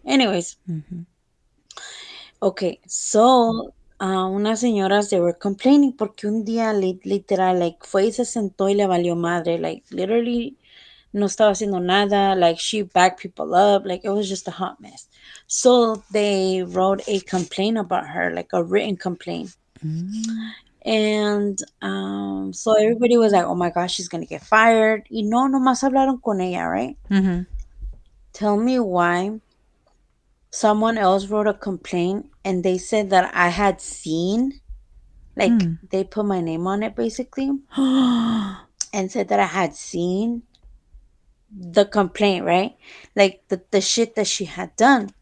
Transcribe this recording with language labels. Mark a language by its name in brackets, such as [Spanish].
[English] Anyways, okay, so [Spanish] unas señoras, [English] they were complaining [Spanish] porque un día literal, [English] like, [Spanish] fue y se sentó y le valió madre, [English] like, literally [Spanish] no estaba haciendo nada, [English] like, she backed people up, like, it was just a hot mess. So they wrote a complaint about her, like a written complaint. And so everybody was like, oh my gosh, she's gonna get fired. [Spanish] Y no, nomás hablaron con ella, right? [English] Tell me why someone else wrote a complaint and they said that I had seen, like, they put my name on it basically and said that I had seen the complaint, right? Like the shit that she had done.